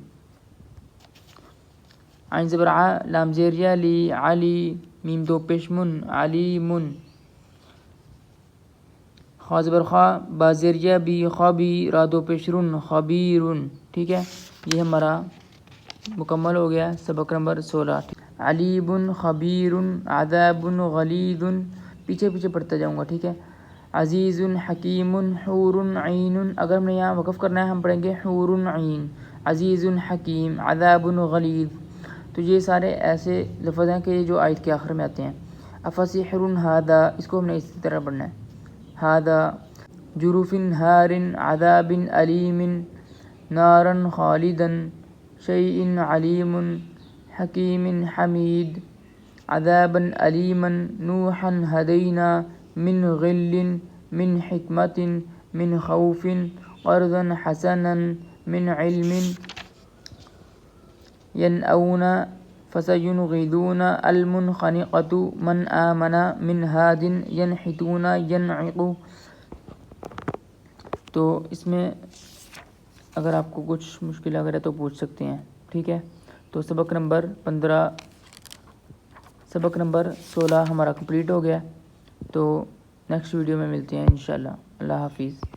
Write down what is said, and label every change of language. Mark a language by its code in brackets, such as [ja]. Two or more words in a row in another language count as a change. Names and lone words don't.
[ur] عین زبر ع لام زیر یا لی علی میم دو پیشمن علیم خا زبر خا با زیر یا بی خابی را دو پیشرن خبیر ٹھیک ہے یہ ہمارا مکمل ہو گیا سبق نمبر 16 [ar] علیب خبیر عذاب غلیظ [ur] پیچھے پیچھے پڑھتا جاؤں گا ٹھیک ہے [ar] عزیز حکیم حور عین [ur] اگر ہم نے یہاں وقف کرنا ہے ہم پڑھیں گے [ar] حور عین عزیز حکیم عذاب غلیظ [ur] تو یہ سارے ایسے لفظ ہیں کہ جو آیت کے آخر میں آتے ہیں [ar] افسحر ھذا [ur] اس کو ہم نے اسی طرح پڑھنا ہے [ar] ھذا جروف ہار عذاب علیم نارا خالدا شیء علیم حکیم حمید عذابا علیما نوحا ہدینا من غل من حکمت من خوف قرضا حسنا من علم ینأون فسینغضون المنخنقة من آمن من ہاد ینحتون ینعق [ur] تو اس میں اگر آپ کو کچھ مشکل اگر ہے تو پوچھ سکتے ہیں ٹھیک ہے تو سبق نمبر 16 ہمارا کمپلیٹ ہو گیا تو نیکسٹ ویڈیو میں ملتے ہیں انشاءاللہ اللہ حافظ.